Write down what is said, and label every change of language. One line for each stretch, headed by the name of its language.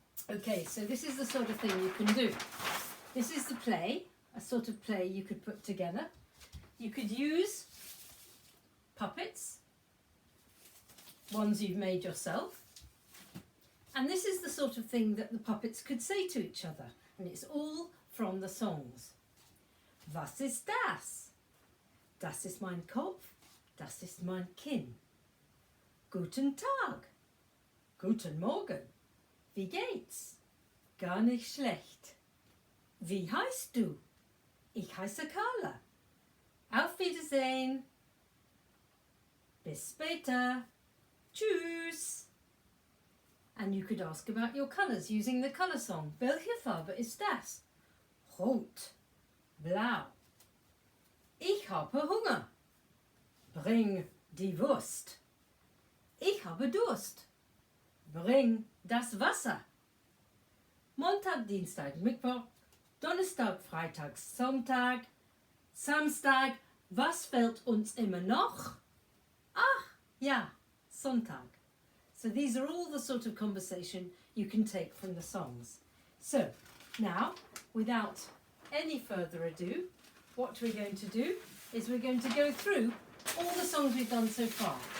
English: Okay, so this is the sort of thing you can do. This is the play, a sort of play you could put together. You could use puppets, ones you've made yourself. And this is the sort of thing that the puppets could say to each other. And it's all from the songs.
German: Was ist das? Das ist mein Kopf, das ist mein Kinn. Guten Tag. Guten Morgen. Wie geht's? Gar nicht schlecht. Wie heißt du? Ich heiße Carla. Auf Wiedersehen. Bis später. Tschüss.
English: And you could ask about your colours using the colour song.
German: Welche Farbe ist das? Rot. Blau. Ich habe Hunger. Bring die Wurst. Ich habe Durst. Bring das Wasser. Montag, Dienstag, Mittwoch, Donnerstag, Freitag, Sonntag, Samstag. Was fehlt uns immer noch? Ach, ja, Sonntag.
English: So these are all the sort of conversation you can take from the songs. So now, without any further ado, what we're going to do is we're going to go through all the songs we've done so far.